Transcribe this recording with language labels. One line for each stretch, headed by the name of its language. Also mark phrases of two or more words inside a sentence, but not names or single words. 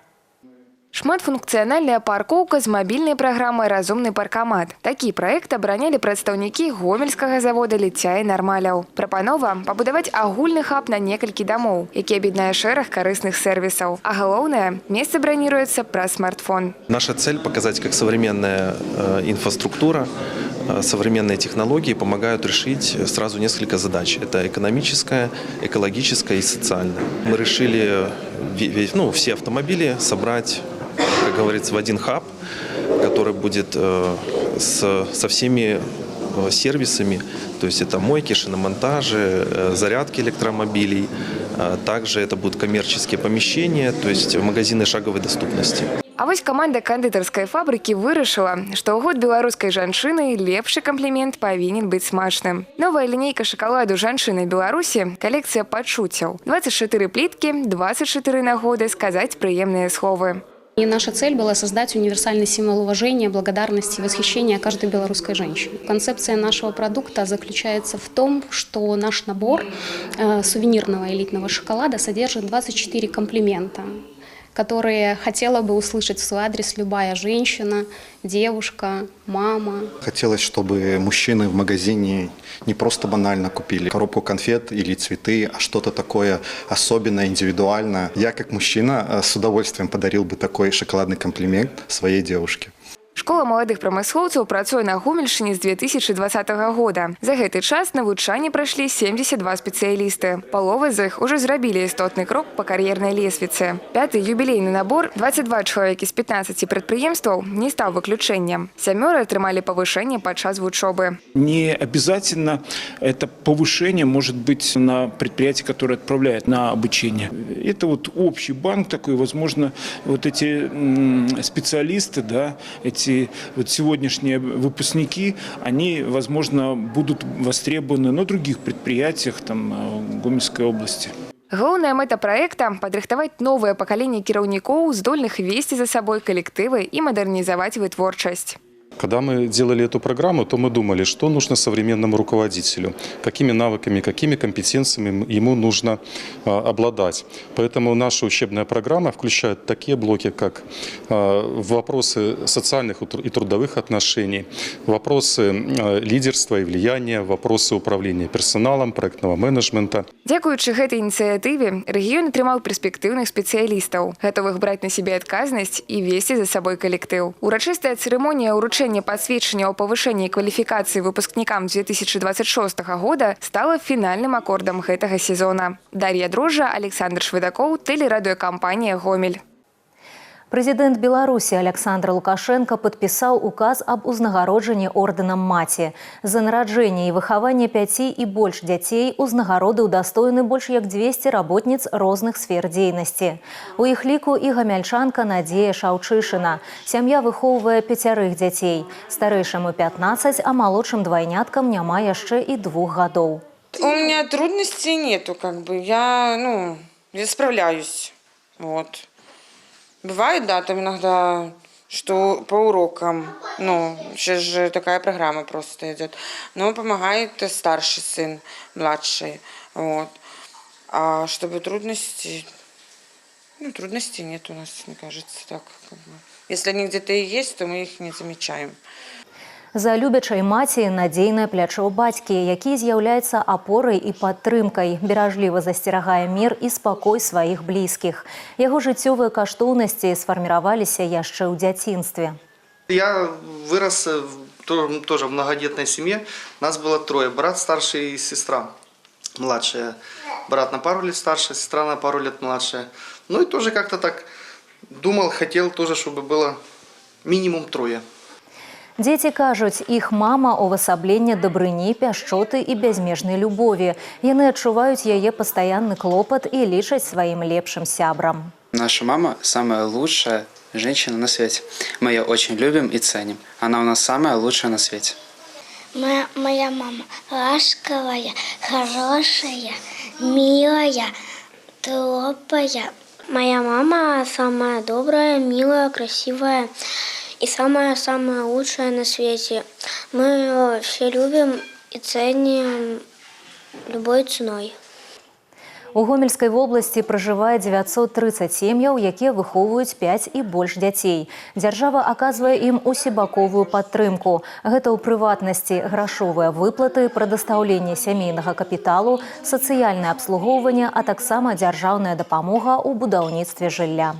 Belarusian: Шматфункцыянальная паркоўка з мабільнай праграмай «Разумны паркамат». Такі праект абаранялі прадстаўнікі гомельскага завода «Ліцця і нармаляў». Прапанова – пабудаваць агульны хаб на некалькі дамоў, які аб'яднае шэраг карысных сервісаў. А галоўнае – месца браніруецца праз смартфон.
Russian: Наша цель – показать, как современная инфраструктура, современные технологии помогают решить сразу несколько задач. Это экономическая, экологическая и социальная. Мы решили все автомобили собрать, как говорится, в один хаб, который будет со всеми сервисами, то есть это мойки, шиномонтажи, зарядки электромобилей, также это будут коммерческие помещения, то есть магазины шаговой доступности.
Belarusian: А вось каманда кандытарскай фабрыкі вырашыла, што ў год беларускай жанчыны лепшы камплімент павінен быць смачным. Новая лінейка шакаладу жанчыны Беларусі – калекцыя пачуццяў. 24 пліткі, 24 нагоды сказаць прыемныя словы.
Russian: И наша цель была создать универсальный символ уважения, благодарности и восхищения каждой белорусской женщины. Концепция нашего продукта заключается в том, что наш набор сувенирного элитного шоколада содержит 24 комплимента, которые хотела бы услышать в свой адрес любая женщина, девушка, мама. Хотелось, чтобы мужчины в магазине не просто банально купили коробку конфет или цветы, а что-то такое особенное, индивидуальное. Я, как мужчина, с удовольствием подарил бы такой шоколадный комплимент своей девушке.
Belarusian: Школа маладых прамыслоўцаў працуе на Гомельшчыне з 2020 года. За гэты час навучанне прайшлі 72 спецыялісты. Палова з іх ужо зрабілі істотны крок па кар'ернай лесвіцы. Пяты юбілейны набор, 22 чалавекі з 15 прадпрыемстваў, не стаў выключэннем. 7 атрымалі павышэнне падчас вучобы.
Russian: Не обязательно это повышение может быть на предприятии, которое отправляет на обучение. Это вот общий банк такой, возможно, вот эти специалисты, да, эти вот сегодняшние выпускники, они, возможно, будут востребованы на других предприятиях там, Гомельской области.
Belarusian: Галоўная мэта праекта – падрыхтаваць новае пакаленне кіраўнікоў, здольных весці за сабой калектывы і мадэрнізаваць вытворчасць.
Russian: Когда мы делали эту программу, то мы думали, что нужно современному руководителю, какими навыками, какими компетенциями ему нужно обладать. Поэтому наша учебная программа включает такие блоки, как вопросы социальных и трудовых отношений, вопросы лидерства и влияния, вопросы управления персоналом, проектного менеджмента.
Belarusian: Дзякуючы гэтай ініцыятыве, рэгіён атрымаў перспектыўных спецыялістаў, гатовых браць на сябе адказнасць і весці за сабой калектыў. Урачыстая цырымонія ўручэння пасведчання о павышэнні кваліфікацыі выпускнікам 2026 года стала фінальным акордам гэтага сезона. Дар'я Дрожжа, Александр Швыдакоў, тэлерадыёкампанія «Гомель».
Russian: Президент Беларуси Александр Лукашенко подписал указ об
Belarusian: узнагародженні орденам Маці. За нараджэнне і выхаванне 5 і больш дзяцей узнагароды ўдастоены больш як 200 работніц розных сфер дзейнасці. У іх ліку і гамяльчанка Надзея Шаўчышына. Сям'я выхоўвае 5 дзяцей. Старэйшаму 15, а малодшым двайняткам няма яшчэ і 2 гадоў.
Russian: У меня трудностей нету, я справляюсь. Вот. Бывает, да, там иногда, что по урокам, сейчас же такая программа просто идет, но помогает старший сын, младший, вот. А чтобы трудностей нет у нас, мне кажется, так. Если они где-то и есть, то мы их не замечаем.
Belarusian: За любячай маці надзейнае плячо бацькі, які з'яўляецца апорай і падтрымкай, беражліва засцерагае мір і спакой сваіх блізкіх. Яго жыццёвыя каштоўнасці сфарміраваліся яшчэ ў дзяцінстве.
Russian: Я вырос тоже в многодетной семье. Нас было 3. Брат старший и сестра младшая. Брат на пару лет старше, сестра на пару лет младшая. И тоже как-то так думал, хотел тоже, чтобы было минимум 3.
Belarusian: Дзеці кажуць, іх мама увасабленне дабрыні, пяшчоты і бязмежнай любові. Яны адчуваюць яе пастаянны клопат і лічаць сваім лепшым сябрам.
Russian: Наша мама самая лучшая женщина на свете. Мы ее очень любим и ценим. Она у нас самая лучшая на свете. Моя мама ласковая, хорошая, милая, теплая. Моя мама самая добрая, милая, красивая. И самое-самое лучшее на свете. Мы ее все любим и ценим любой ценой.
Belarusian: У Гомельскай вобласці пражывае 930 сем'яў, якія выхоўваюць 5 і больш дзяцей. Дзяржава аказвае ім усебаковую падтрымку. Гэта ў прыватнасці грашовыя выплаты, прадастаўленне сямейнага капіталу, сацыяльнае абслугоўванне, а таксама дзяржаўная дапамога ў будаўніцтве жылля.